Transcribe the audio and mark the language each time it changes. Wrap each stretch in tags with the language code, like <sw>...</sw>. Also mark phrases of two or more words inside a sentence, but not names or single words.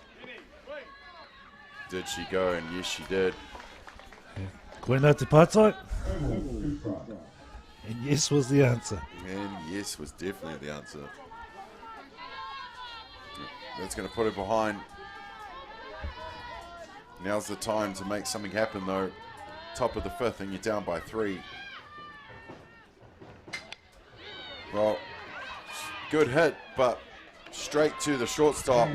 <en>Did she go? And yes, she did.</en> <mi>Koina te pātai.</mi> <en>And yes was the answer. And yes was definitely the answer. That's going to put her behind. Now's the time to make something happen, though. Top of the fifth, and you're down by 3. Well, good hit, but straight to the shortstop.</en>